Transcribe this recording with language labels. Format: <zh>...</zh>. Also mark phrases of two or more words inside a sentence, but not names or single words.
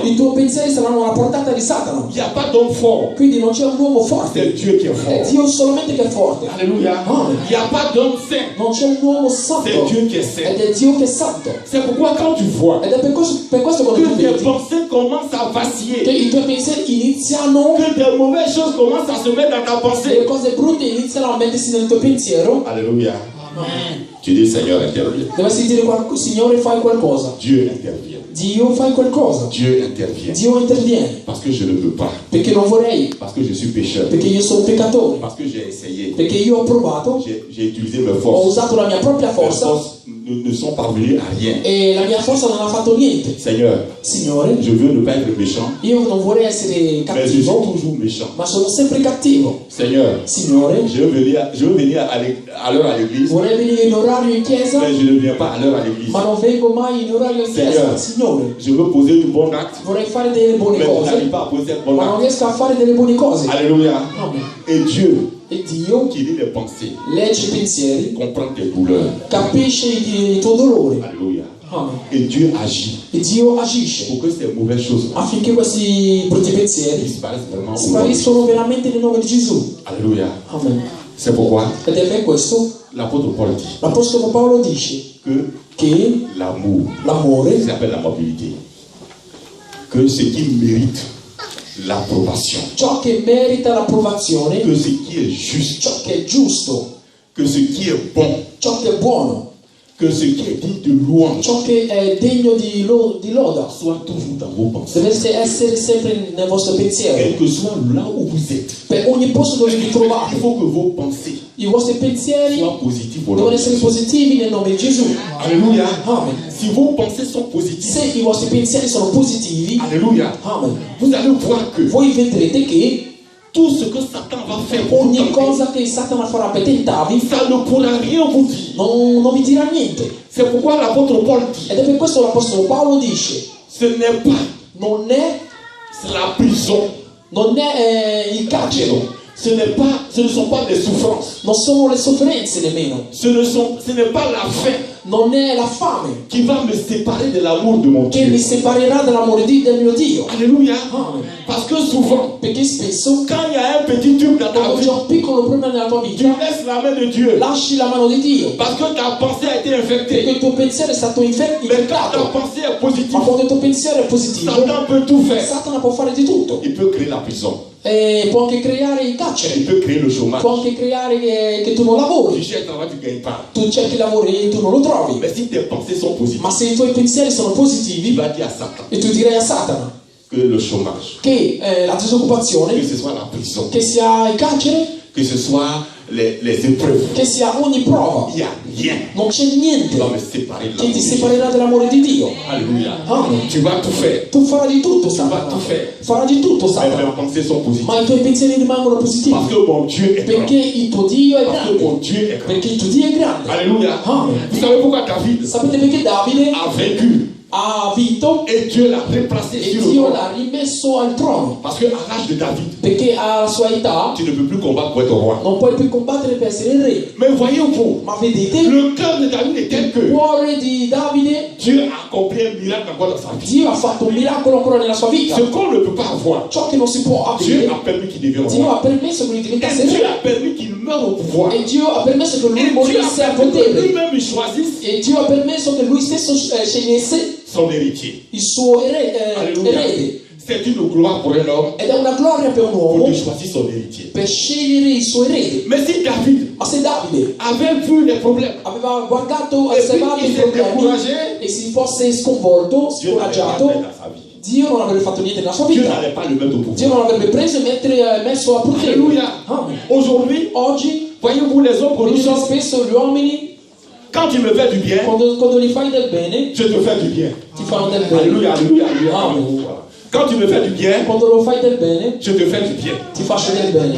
<it>i tuoi pensieri saranno alla portata di Satana.</it> <fr>Il n'y a pas d'homme fort.</fr> <it>Quindi non c'è un uomo forte,</it> <fr>C'est Dieu qui est</fr> <it>è</it> <fr>fort.</fr> <it>Dio solamente che è forte.</it> <fr>Alléluia.</fr> <it>Amen.</it> <fr>Il n'y a pas d'homme saint.</fr> <it>Non c'è un uomo santo,</it> <fr>C'est Dieu qui est saint.</fr> <it>ed è Dio che è santo.</it> <fr>C'est pourquoi quand tu vois</fr> <it>Ed è per questo quando tu</it> <fr>que tes</fr> <it>vedi</it> <fr>pensées commencent à</fr> <it>che</it> <fr>vaciller,</fr> <it>i tuoi pensieri iniziano,</it> <fr>que des mauvaises choses commencent à se mettre dans ta</fr> <it>le</it> <fr>pensée.</fr> <it>cose brutte iniziano a mettersi nel tuo pensiero,</it> <fr>Alléluia. Tu dis Seigneur, interviens.</fr> <it>dovresti dire Signore, fai qualcosa.</it> <fr>Dieu intervient.</fr> <it>Dio, fai qualcosa.</it> <fr>Dieu intervient.</fr> <it>Dio interviene,</it> <fr>Parce que je ne peux pas.</fr> <it>perché non vorrei,</it> <fr>Parce que je suis pécheur.</fr> <it>perché io sono peccatore,</it> <fr>Parce que j'ai essayé.</fr> <it>perché io ho provato,</it> <fr>J'ai utilisé mes</fr> <it>ho</it> <fr>forces.</fr> <it>usato la mia propria</it> <fr>Mes</fr> <it>forza</it> <fr>forces ne sont parvenues à rien.</fr> <it>e la mia forza non ha fatto niente.</it> <fr>Seigneur,</fr> <it>Signore,</it> <fr>je veux ne pas être méchant,</fr> <it>io non vorrei essere</it> <fr>mais je suis</fr> <it>cattivo,</it> <fr>toujours méchant.</fr> <it>ma sono sempre cattivo.</it> <fr>Seigneur,</fr> <it>Signore,</it> <fr>je veux venir à l'heure à l'église,</fr> <it>vorrei venire in orario in chiesa,</it> <fr>mais je ne viens pas à l'heure à l'église.</fr> <it>ma non vengo mai in orario in chiesa. Signore. Signore,</it> <fr>Je veux poser une bonne acte,</fr> <it>vorrei fare delle buone</it> <fr>mais je</fr> <it>cose,</it> <fr>n'arrive pas à poser une bonne</fr> <it>ma non</it> <fr>acte.</fr> <it>riesco a fare delle buone cose.</it> <fr>Alléluia.</fr> <it>Amen.</it> <fr>Et Dieu,</fr> <it>E Dio</it> <fr>qui lit les pensées,</fr> <it>legge i pensieri,</it> <fr>comprend tes douleurs.</fr> <it>capisce il tuo dolore.</it> <fr>Alléluia.</fr> <it>Amen.</it> <fr>Et Dieu agit</fr> <it>E Dio agisce</it> <fr>pour que ces mauvaises choses</fr> <it>affinché questi brutti pensieri</it> <fr>disparaissent vraiment. au nom de</fr> <it>spariscono veramente nel nome di Gesù.</it> <fr>Jésus. Alléluia.</fr> <it>Amen.</it> <fr>C'est pourquoi</fr> <it>Ed è per questo</it> <fr>l'apôtre Paul dit</fr> <it>l'Apostolo Paolo dice che</it> <fr>l'amour,</fr> <it>l'amore,</it> <fr>ça s'appelle l'amabilité, que ce qui mérite l'approbation,</fr> <it>ciò che merita l'approvazione,</it> <fr>que ce qui est juste,</fr> <it>ciò che è giusto,</it> <fr>que ce qui est bon,</fr> <it>ciò che è buono,</it> <fr>que ce qui est digne de louange</fr> <it>ciò che è degno di loda</it> <fr>soit toujours dans vos pensées.</fr> <it>deve essere sempre nel vostro pensiero.</it> <fr>Quel que soit là où vous êtes,</fr> <it>Per ogni posto dove vi</it> <fr>il</fr> <it>trovate,</it> <fr>faut que vos pensées</fr> <it>i vostri pensieri</it> <fr>soient positives au nom</fr> <it>devono</it> <fr>de</fr> <it>essere</it> <fr>Jésus.</fr> <it>positivi nel nome di Gesù.</it> <fr>Alléluia.</fr> <it>Amen.</it> <fr>Si vos pensées sont positives,</fr> <it>Se i vostri pensieri sono positivi,</it> <fr>alléluia,</fr> <it>amen,</it> <fr>vous allez voir que</fr> <it>voi vedrete che</it> <fr>tout ce que Satan va faire pour vous</fr> <it>ogni</it> <fr>tenter,</fr> <it>cosa che Satana farà per tentarvi</it> <fr>ça ne pourra rien vous dire.</fr> <it>non vi dirà niente.</it> <fr>C'est pourquoi l'apôtre Paul dit,</fr> <it>Ed è per questo l'Apostolo Paolo dice,</it> <fr>ce n'est pas</fr> <it>non è</it> <fr>la prison,</fr> <it>il carcere,</it> <fr>ce ne sont pas des souffrances,</fr> <it>non sono le sofferenze nemmeno,</it> <fr>ce n'est pas la faim</fr> <it>non è la fame</it> <fr>qui va me séparer de l'amour de mon</fr> <it>che mi</it> <fr>Dieu.</fr> <it>separerà dall'amore del mio Dio.</it> <fr>Alléluia.</fr> <it>Amen.</it> <fr>Parce que souvent,</fr> <it>Perché spesso</it> <fr>quand il y a un petit tube dans ta</fr> <it>quando</it> <fr>vie,</fr> <it>c'è un piccolo problema nella tua</it> <fr>tu</fr> <it>vita,</it> <fr>laisses la main de Dieu.</fr> <it>lasci la mano di Dio,</it> <fr>Parce que ta pensée a été</fr> <it>perché</it> <fr>infectée.</fr> <it>il tuo pensiero è stato</it> <fr>Mais quand ta</fr> <it>infettato.</it> <fr>pensée est positive,</fr> <it>Ma quando il tuo pensiero è positivo,</it> <fr>Satan peut tout faire.</fr> <it>Satana può fare di tutto.</it> <fr>Il peut créer la prison.</fr> <it>E può anche creare il</it> <fr>Il</fr> <it>carcere,</it> <fr>peut créer le chômage.</fr> <it>può anche creare che tu non</it> <fr>Tu</fr> <it>lavori,</it> <fr>cherches un travail, tu ne gagnes pas.</fr> <it>tu cerchi lavoro e tu non lo trovi.</it> <fr>Mais si tes pensées sont positives,</fr> <it>Ma se i tuoi pensieri sono</it> <fr>tu</fr> <it>positivi,</it> <fr>vas dire à Satan</fr> <it>e tu direi a Satana</it> <fr>que le chômage,</fr> <it>che la</it> <fr>que</fr> <it>disoccupazione,</it> <fr>ce soit la prison,</fr> <it>che sia il carcere,</it> <fr>que ce soit les épreuves,</fr> <it>che sia ogni prova,</it> <fr>il n'y a rien</fr> <it>non c'è</it> <fr>qui</fr> <it>niente</it> <fr>va me séparer de</fr> <it>che</it> <fr>l'amour</fr> <it>ti</it> <fr>de Dieu.</fr> <it>separerà dall'amore di Dio.</it> <fr>Alléluia.</fr> <it>Amen.</it> <fr>Tu vas tout faire.</fr> <it>Tu farai di tutto,</it> <fr>Tu vas</fr> <it>Satana.</it> <fr>tout faire.</fr> <it>Farà di tutto,</it> <fr>Mais</fr> <it>Satana.</it> <fr>mes pensées sont positives.</fr> <it>Ma i tuoi pensieri rimangono positivi.</it> <fr>Parce que mon Dieu est grand.</fr> <it>Perché il tuo Dio è</it> <fr>Parce que mon</fr> <it>grande.</it> <fr>Dieu est grand.</fr> <it>Perché il tuo Dio è grande.</it> <fr>Alléluia.</fr> <it>Amen.</it> <fr>Vous savez pourquoi David</fr> <it>Sapete perché Davide</it> <fr>a vaincu</fr> <it>ha vinto</it> <fr>et Dieu l'a replacé</fr> <it>e</it> <fr>sur le</fr> <it>Dio</it> <fr>trône?</fr> <it>l'ha rimesso al trono?</it> <fr>Parce qu'à l'âge de David,</fr> <it>Perché alla sua età</it> <fr>tu ne peux plus combattre pour être roi.</fr> <it>non puoi più combattere per essere il re.</it> <fr>Mais voyez-vous,</fr> <it>Ma vedete,</it> <fr>le cœur de David est tel</fr> <it>il</it> <fr>que</fr> <it>cuore di Davide,</it> <fr>Dieu a accompli un miracle encore dans sa vie.</fr> <it>Dio ha fatto un miracolo ancora nella sua vita.</it> <fr>Ce qu'on ne peut pas avoir,</fr> <it>Ciò che non si può</it> <fr>Dieu</fr> <it>avere,</it> <fr>a permis qu'il devienne</fr> <it>Dio</it> <fr>roi.</fr> <it>ha permesso che lui diventasse</it> <fr>Et Dieu</fr> <it>re.</it> <fr>a permis qu'il meure au pouvoir.</fr> <it>E Dio ha permesso che</it> <fr>Et</fr> <it>lui</it> <fr>Dieu</fr> <it>morisse</it> <fr>a</fr> <it>al</it> <fr>permis que</fr> <it>potere.</it> <fr>lui-même il choisisse</fr> <it>E Dio ha permesso che lui stesso scegliesse</it> <fr>son héritier.</fr> <it>il suo</it> <fr>Alléluia.</fr> <it>erede.</it> <fr>C'est une gloire pour un homme</fr> <it>Ed è una gloria per un</it> <fr>pour</fr> <it>uomo</it> <fr>de choisir son héritier.</fr> <it>per scegliere il suo erede.</it> <fr>Mais si David</fr> <it>Ma se Davide</it> <fr>avait vu les problèmes,</fr> <it>aveva guardato, E osservato quindi i si è problemi</it> <fr>découragé,</fr> <it>e si fosse sconvolto,</it> <fr>Dieu n'avait rien</fr> <it>scoraggiato,</it> <fr>fait dans sa vie.</fr> <it>Dio non avrebbe fatto niente nella sua</it> <fr>Dieu</fr> <it>vita.</it> <fr>n'allait pas le mettre au</fr> <it>Dio</it> <fr>pouvoir.</fr> <it>non avrebbe preso e messo a potere.</it> <fr>Alléluia.</fr> <it>Amen.</it> <fr>Aujourd'hui,</fr> <it>Oggi,</it> <fr>voyez-vous les hommes que nous</fr> <it>vedete</it> <fr>sommes,</fr> <it>spesso gli uomini,</it> <fr>quand tu me fais du bien,</fr> <it>quando gli fai del bene,</it> <fr>je te fais du bien.</fr> <it>ti fanno del bene.</it> <fr>Alléluia, alléluia, alléluia.</fr> <it>Amen.</it> <fr>Voilà. Quand tu me fais du bien,</fr> <it>Quando lo fai del bene,</it> <fr>je te fais du bien.</fr> <it>ti faccio del bene.</it>